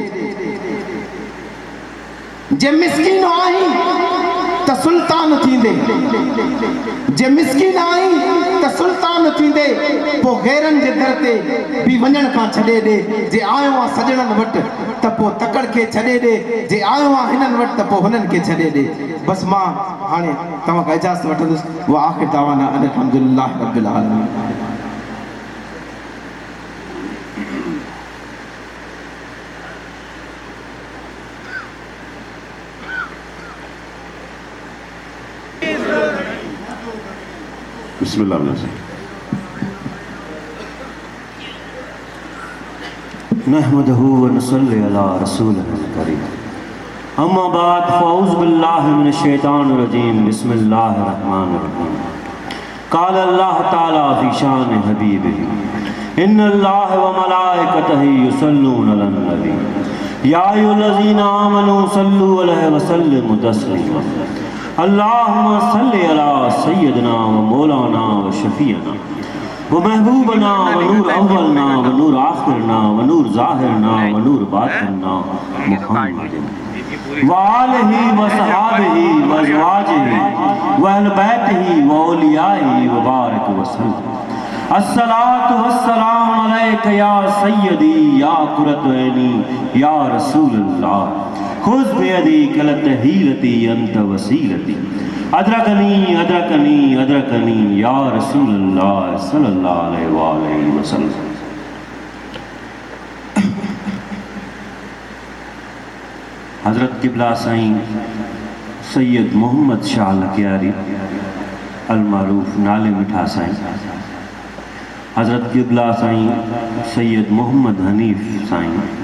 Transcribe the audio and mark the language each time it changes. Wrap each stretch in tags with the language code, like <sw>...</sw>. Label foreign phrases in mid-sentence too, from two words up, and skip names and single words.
<sd>जे मिसकीन आहीं त सुल्तान थींदे जे मिसकीन आहीं त सुल्तान थींदे पोइ गैरनि जे दर ते बि वञण खां छॾे ॾे जे आयो आहे सॼणनि वटि त पोइ तकड़ खे छॾे ॾे जे आयो आहे हिननि वटि त पोइ हुननि खे छॾे ॾे बसि मां हाणे तव्हां खां इजाज़त वठंदुसि उहा</sd> <ar>آخر دعوانا الحمد لله رب العالمين. बिस्मिल्लाह نحمده ونصلي على رسوله الكريم أما بعد فأعوذ بالله من الشيطان الرجيم بسم الله الرحمن الرحيم قال الله تعالى في شأن حبيبه إن الله و ملائكته يصلون على النبي يا أيها الذين آمنوا صلوا عليه وسلموا تسليما اللهم صل على سيدنا ومولانا وشفيعنا ومحبوبنا ونور أولنا ونور آخرنا ونور ظاهرنا و نور باطننا محمد وآله وصحبه وأزواجه وأهل بيته وأوليائه وبارك وسلم الصلاة والسلام عليك يا سيدي يا قرة عيني يا رسول الله خذ بيدي قلت حيلتي أنت وسيلتي أدركني أدركني أدركني يا رسول الله صلى الله عليه وسلم.</ar> <sd>हज़रत क़िबला साईं सैयद मोहम्मद शाह लकियारी अलमारूफ नाले मिठा साईं हज़रत क़िबला साईं सैयद मोहम्मद हनीफ साईं</sd>